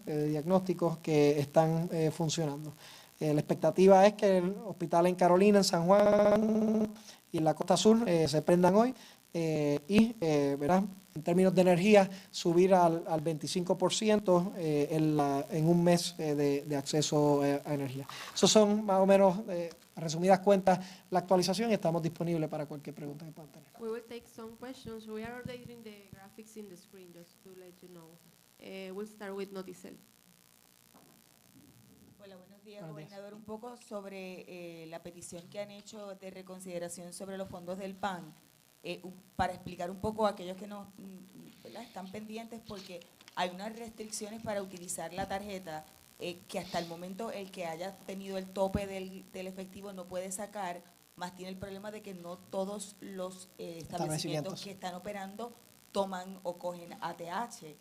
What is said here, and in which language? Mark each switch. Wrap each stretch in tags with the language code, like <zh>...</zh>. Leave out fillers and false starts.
<es>Diagnósticos que están funcionando. La expectativa es que el hospital en Carolina, en San Juan y en la Costa Sur se prendan hoy. ¿Verdad? En términos de energía, subir al 25% en un mes de acceso a energía. Esos son más o menos, resumidas cuentas, la actualización y estamos disponibles para cualquier pregunta que puedan tener.</es> <en>We will take some questions. We are updating the graphics in the screen just to let you know. We'll start with Noticel.</en> <es>Hola, buenos días, Buenos días. gobernador. Un poco sobre la petición que han hecho de reconsideración sobre los fondos del PAN, para explicar un poco a aquellos que no están pendientes, porque hay unas restricciones para utilizar la tarjeta que hasta el momento el que haya tenido el tope del efectivo no puede sacar, más tiene el problema de que no todos los establecimientos que están operando toman o cogen ATH.</es>